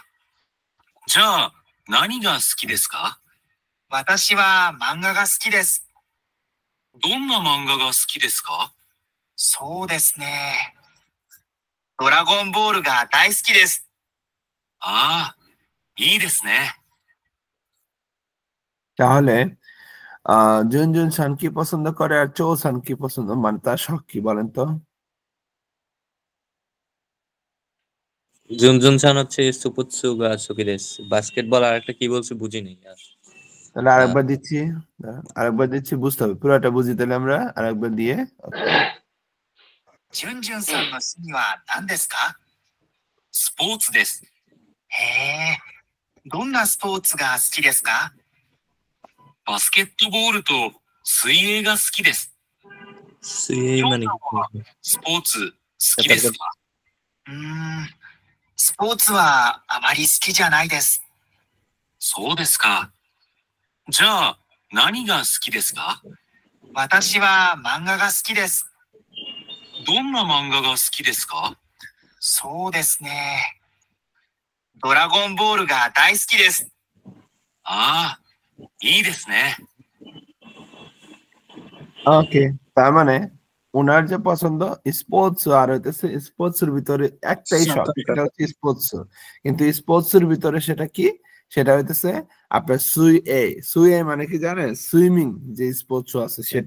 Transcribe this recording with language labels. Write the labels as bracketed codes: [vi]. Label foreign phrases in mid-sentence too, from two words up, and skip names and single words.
[ja] じゃあ、何が好きですか？私は漫画が好きです。どんな漫画が好きですか？そうですね。ドラゴンボールが大好きです。ああ、いいですね。 [bn] তাহলে জুনজুন সান কি পছন্দ করে আর চৌ সান কি পছন্দ, মানে তার শখ কি বলেন তো? জুনজুন সান হচ্ছে [ja] スポーツが好きです. [bn] বাস্কেটবল আর একটা কি বলছে বুঝি নেই আর। তাহলে আরেকবার দিচ্ছি, আরেকবার দিচ্ছি, বুঝতে হবে পুরোটা বুঝি তাহলে আমরা আরেকবার দিয়ে। [ja] ジュンジュンさんの趣味は何ですか？スポーツです。へえ、どんなスポーツが好きですか？バスケットボールと水泳が好きです。 [bn] 水泳 মানে কি? [ja] スポーツ好きですか？スポーツはあまり好きじゃないです。そうですか。じゃあ、何が好きですか？私は漫画が好きです。どんな漫画が好きですか？そうですね。ドラゴンボールが大好きです。ああ、いいですね。 [bn] ওকে, তার মানে ওনার যে পছন্দ স্পোর্টস আর হইতেছে স্পোর্টস এর ভিতরে একটাই শখ, সেটা হচ্ছে স্পোর্টস। কিন্তু স্পোর্টস এর ভিতরে সেটা কি? সেটা হইতেছে আপনার সুই এ মানে কি জানেন? সুইমিং যে স্পোর্টস আছে সেটা।